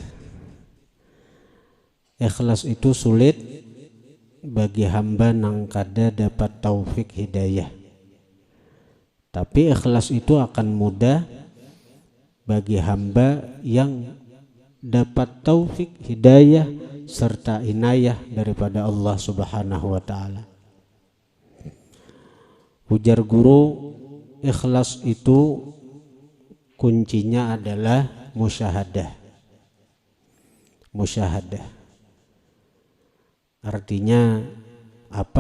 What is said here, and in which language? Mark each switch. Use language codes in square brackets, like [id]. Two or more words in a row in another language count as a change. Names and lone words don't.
[id] Ikhlas itu sulit bagi hamba nang kada dapat taufik hidayah. Tapi ikhlas itu akan mudah bagi hamba yang dapat taufik hidayah serta inayah daripada Allah [ar] سبحانه وتعالى. [id] Ujar guru, ikhlas itu kuncinya adalah musyahadah. Musyahadah artinya apa?